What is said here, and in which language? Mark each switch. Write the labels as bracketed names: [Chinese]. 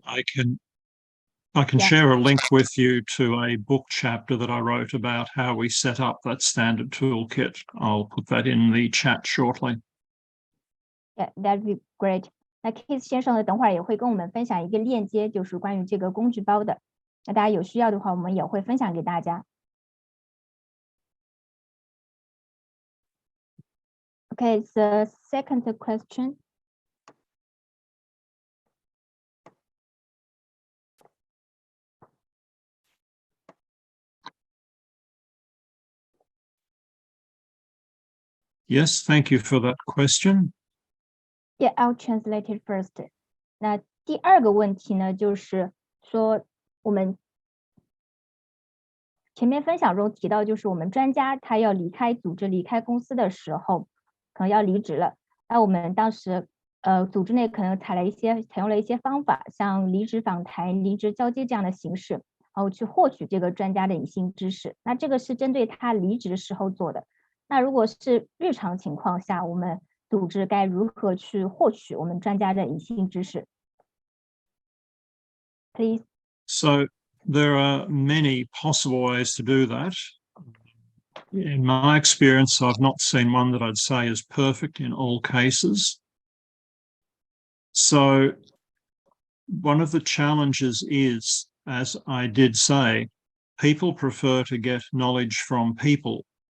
[English] I can share a link with you to a book chapter that I wrote about how we set up that standard toolkit. I'll put that in the chat shortly. Yeah, that'd be great. [Chinese] 那 Keith 先生呢，等会儿也会跟我们分享一个链接，就是关于这个工具包的。那大家有需要的话，我们也会分享给大家。 [English] Okay, the second question. Yes, thank you for that question. Yeah, I'll translate it first. [Chinese] 那第二个问题呢，就是说我们前面分享中提到，就是我们专家他要离开组织、离开公司的时候，可能要离职了。那我们当时组织内可能采用了一些方法，像离职访谈、离职交接这样的形式，然后去获取这个专家的隐性知识。那这个是针对他离职的时候做的。那如果是日常情况下，我们组织该如何去获取我们专家的隐性知识 ？ [English] Please. So there are many possible ways to do that. In my experience, I've not seen one that I'd say is perfect in all cases. So one of the challenges is, as I did say, people prefer to get knowledge from people.